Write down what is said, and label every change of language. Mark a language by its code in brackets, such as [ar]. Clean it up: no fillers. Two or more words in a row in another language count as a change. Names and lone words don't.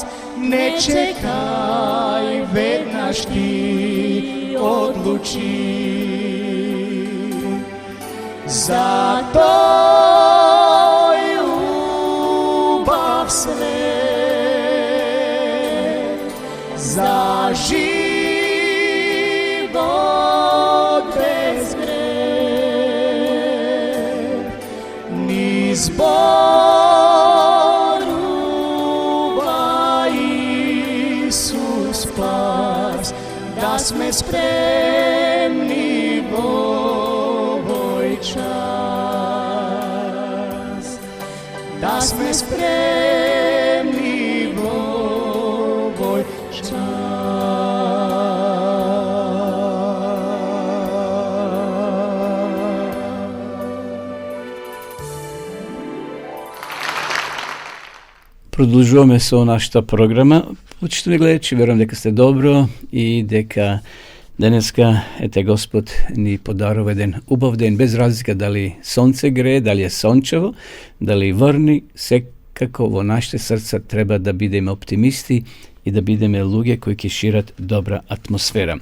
[mk] Не чекај, веднаш ти одлучи. За тој убав свет, за живот без грех. Ни зборува Исус спас, да сме спремни в овој час. Да сме спремни в овој час. Продолжуваме со нашата програма. Почитувани гледачи, верувам дека сте добро и дека денеска ете Господ ни подарува еден убав ден, без разлика дали сонце грее, дали е сончево, дали врни, секако во нашите срца треба да бидеме оптимисти и да бидеме луѓе кои ќе шират добра атмосфера.